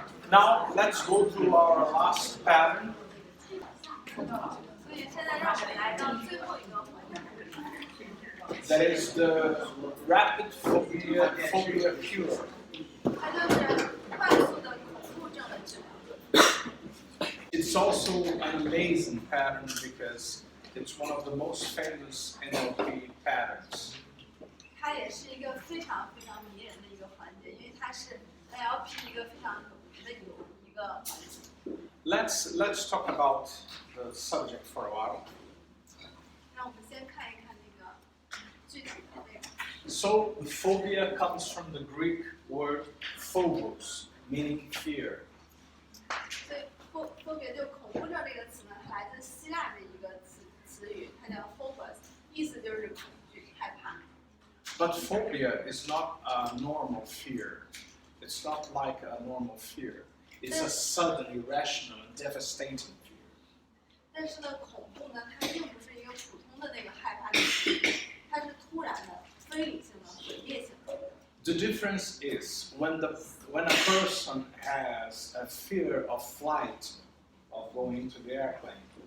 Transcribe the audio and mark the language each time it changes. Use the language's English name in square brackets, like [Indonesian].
[English] Now let's go to our last pattern. [Chinese] 所以现在让我们来到最后一个环节。 [English] That is the rapid phobia cure. [Chinese] 它就是快速的恐怖症的治疗。 [English] It's also an amazing pattern because it's one of the most famous NLP patterns. [Chinese] 它也是一个非常非常迷人的一个环节，因为它是 NLP 一个非常有名的一个环节。 [English] Let's talk about the subject for a while. [Chinese] 让我们先看一看那个具体的内容。 [English] So, phobia comes from the Greek word phobos, meaning fear. [Chinese] 所以 phobia 就恐怖症这个词呢，它来自希腊的一个词语，它叫 phobos， 意思就是恐惧、害怕。 [English] But phobia is not a normal fear. It's not like a normal fear. It's a sudden, irrational, and devastating fear. [Chinese] 但是呢，恐怖呢，它并不是一个普通的那个害怕的情绪，它是突然的、非理性的、毁灭性的。 [English] The difference is when a person has a fear of flight, of going into the airplane.